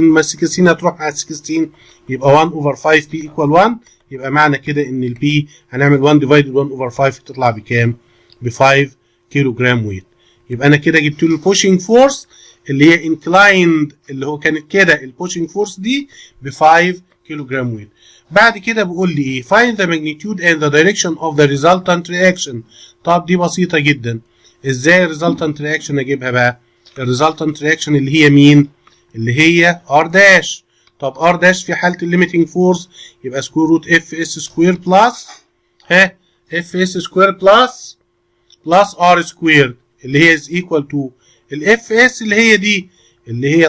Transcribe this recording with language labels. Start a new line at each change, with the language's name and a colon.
Arabic: ما 16 هتروح مع 16 يبقى
English: 1 over 5P equal 1.
Arabic: يبقى معنى كده ان ال P هنعمل 1 divided 1 over 5 تطلع بكام؟ ب 5 كيلو جرام ويت. يبقى انا كده جبت له البوشنج فورس اللي هي انكلايند اللي هو كانت كده البوشنج فورس دي ب 5 كيلو جرام ويت. بعد كده بيقول لي ايه؟
English: find the magnitude and the direction of the resultant reaction.
Arabic: طب دي بسيطة جدا. ازاي الريزلتنت رياكشن اجيبها بقى؟ الريزلتنت رياكشن اللي هي مين؟ اللي هي ار داش. طب ار داش في حالة الليميتنج فورس يبقى سكوير روت اف اس سكوير بلس اف اس سكوير بلس ار سكوير اللي هي از ايكوال تو الاف اس اللي هي دي اللي هي.